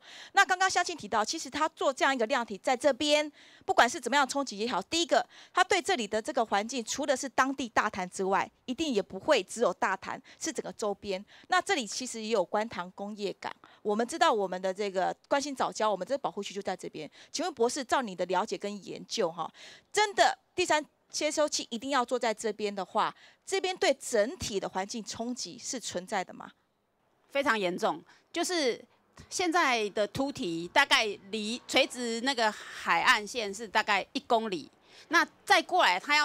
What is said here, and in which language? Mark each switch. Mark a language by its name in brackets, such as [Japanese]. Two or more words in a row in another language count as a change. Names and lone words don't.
[Chinese] 那剛剛鄉親提到，其實他做這樣一個量體在這邊，不管是怎麼樣衝擊也好，第一個，他對這裡的這個環境，除了是當地大潭之外，一定也不會只有大潭，是整個周邊。那這裡其實也有觀塘工業港，我們知道我們的這個關心藻礁，我們這個保護區就在這邊。請問博士，照你的了解跟研究，哈，真的第3接收器一定要做在这边的话，这边对整体的环境冲击是存在的吗？非常严重，就是现在的凸体大概离垂直那个海岸线是大概1公里，那再过来他